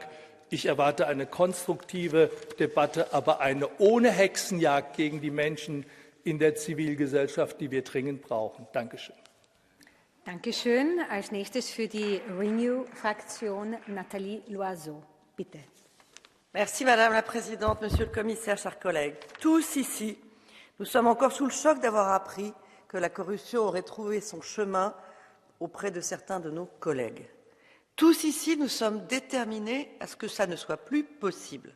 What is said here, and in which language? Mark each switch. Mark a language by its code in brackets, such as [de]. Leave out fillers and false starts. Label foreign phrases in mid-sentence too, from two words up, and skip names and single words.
[de] Ich erwarte eine konstruktive Debatte, aber eine ohne Hexenjagd gegen die Menschen in der Zivilgesellschaft, die wir dringend brauchen. Dankeschön. Dankeschön. Als nächstes für die Renew-Fraktion Nathalie Loiseau. Bitte. [fr] Merci Madame la Présidente, Monsieur le Commissaire, chers collègues. Tous ici, nous sommes encore sous le choc d'avoir appris que la corruption aurait trouvé son chemin auprès de certains de nos collègues. Tous ici, nous sommes déterminés à ce que ça ne soit plus possible.